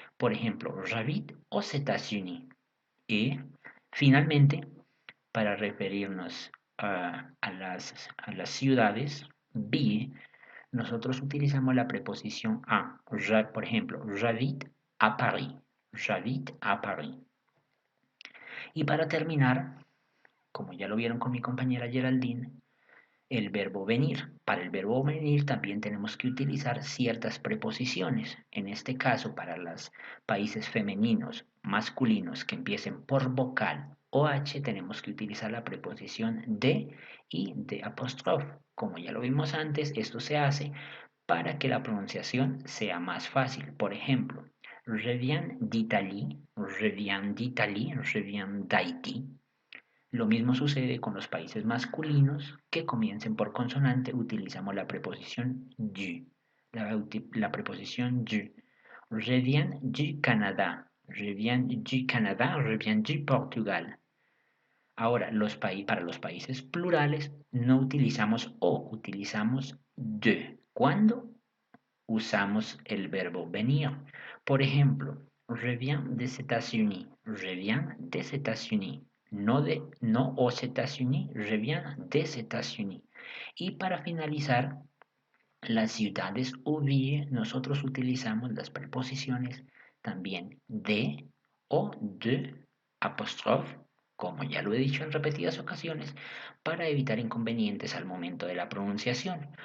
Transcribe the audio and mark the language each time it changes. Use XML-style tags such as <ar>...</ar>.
<es>Por ejemplo,</es> <fr>j'habite aux États-Unis.</fr> <es>Y finalmente, para referirnos a las ciudades, nosotros utilizamos la preposición a. Por ejemplo,</es> <fr>j'habite à Paris. J'habite à Paris.</fr> <es>Y para terminar, como ya lo vieron con mi compañera Geraldine, el verbo venir. Para el verbo venir también tenemos que utilizar ciertas preposiciones. En este caso, para los países femeninos, masculinos que empiecen por vocal o H, tenemos que utilizar la preposición de y de apóstrofe. Como ya lo vimos antes, esto se hace para que la pronunciación sea más fácil. Por ejemplo,</es> <fr>je viens d'Italie, je viens d'Italie, je viens d'Haïti.</fr> <es>Lo mismo sucede con los países masculinos que comiencen por consonante, utilizamos la preposición du. La preposición du.</es> <fr>Je viens du Canadá. Je viens du Canadá, je viens du Portugal.</fr> <es>Ahora, para los países plurales no utilizamos o, utilizamos de. ¿Cuándo? Usamos el verbo venir. Por ejemplo,</es> <fr>je viens des États-Unis. Je viens des États-Unis. No aux États-Unis, je viens des États-Unis.</fr> <es>Y para finalizar, las ciudades oubliées, nosotros utilizamos las preposiciones también de o de apóstrofe, como ya lo he dicho en repetidas ocasiones, para evitar inconvenientes al momento de la pronunciación.</es>